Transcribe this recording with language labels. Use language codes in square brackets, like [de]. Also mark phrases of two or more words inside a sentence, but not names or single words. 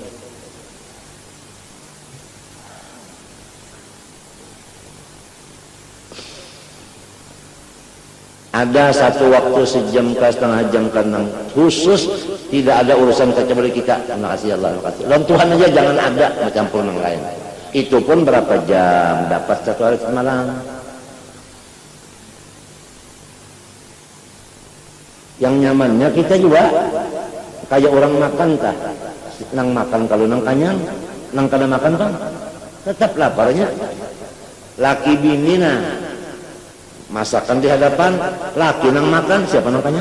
[id] Ada satu waktu sejam ke setengah jam kan khusus, tidak ada urusan kecuali kita. Terima kasih Allah. Dan Tuhan aja jangan ada bercampur dengan lain. Itu pun berapa jam dapat satu hari semalam. Yang nyamannya kita juga kayak orang makan tah. [bjn] Nang makan kalau nang kanyang, nang kada makan kan tetap laparnya. Laki bini nah masakan di hadapan, laki nang makan, siapa nang kanyang?